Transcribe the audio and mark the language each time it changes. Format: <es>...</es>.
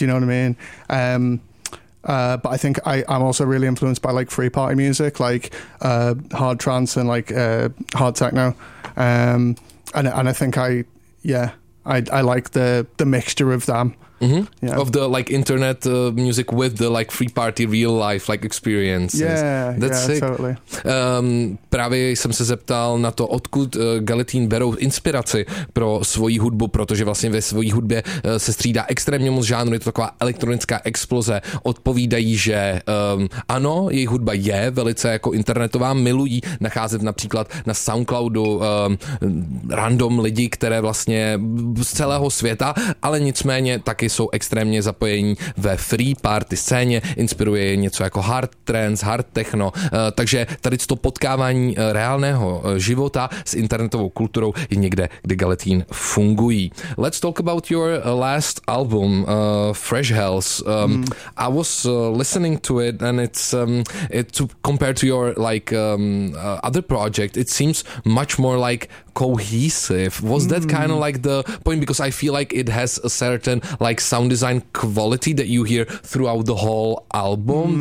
<en>You know what I mean? But I think I'm also really influenced by like free party music, like hard trance and like hard techno, and I think I like the mixture of them. Mm-hmm. Yeah. Of the like internet music with the like free party real life like experiences. Yeah, totally.</en> <cs>Právě jsem se zeptal na to, odkud Galitín berou inspiraci pro svoji hudbu, protože vlastně ve svojí hudbě se střídá extrémně moc žánru, je to taková elektronická exploze. Odpovídají, že ano, jejich hudba je velice jako internetová, milují nacházet například na SoundCloudu random lidi, které vlastně z celého světa, ale nicméně taky jsou extrémně zapojení ve free party scéně, inspiruje něco jako hard trance, hard techno, takže tady to potkávání reálného života s internetovou kulturou je někde, kde Galitín fungují.</cs> <en>Let's talk about your last album, Fresh Hells. I was listening to it and it's compared to your other project, it seems much more like cohesive? Was that kind of like the point? Because I feel like it has a certain like sound design quality that you hear throughout the whole album.</en>